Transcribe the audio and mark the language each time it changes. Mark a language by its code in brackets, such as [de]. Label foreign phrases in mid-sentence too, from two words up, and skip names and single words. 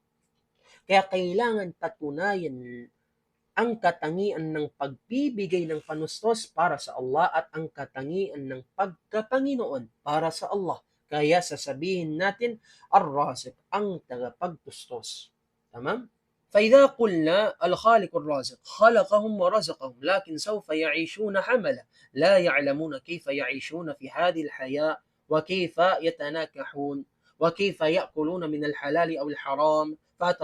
[tl] Kaya kailangan patunayan ang katangian ng pagbibigay ng panustos para sa Allah at ang katangian ng pagkapanginoon para sa Allah. Kaya sasabihin natin, ar-raziq, ang tagapagtustos. Tamam? [ar] فإذا قلنا الخالق الرازق خلقهم ورزقهم لكن سوف يعيشون حملا لا يعلمون كيف يعيشون في هذه الحياة وكيف يتناكحون وكيف يأكلون من الحلال أو الحرام فأتى